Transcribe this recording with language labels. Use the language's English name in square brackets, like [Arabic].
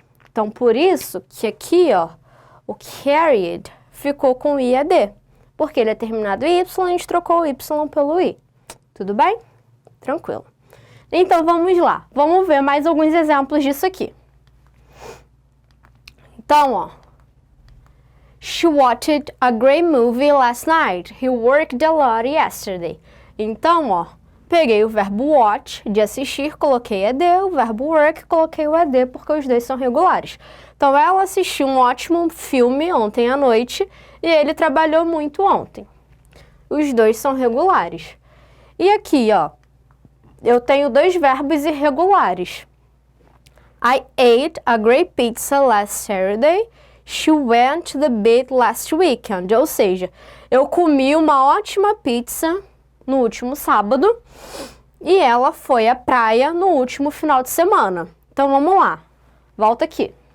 [Portuguese] Então, por isso que aqui, ó, o carried ficou com I e ED, porque ele é terminado em Y, a gente trocou o Y pelo I. Tudo bem? Tranquilo. Então, vamos lá. Vamos ver mais alguns exemplos disso aqui. Então, ó. [English] She watched a great movie last night. He worked a lot yesterday. [Portuguese] Então, ó, peguei o verbo watch, de assistir, coloquei ED, o verbo work, coloquei o ED, porque os dois são regulares. Então, ela assistiu um ótimo filme ontem à noite e ele trabalhou muito ontem. Os dois são regulares. E aqui, ó, eu tenho dois verbos irregulares. [English] I ate a great pizza last Saturday. She went to the beach last weekend. [Portuguese] Ou seja, eu comi uma ótima pizza no último sábado e ela foi à praia no último final de semana. Então, vamos lá. Volta aqui.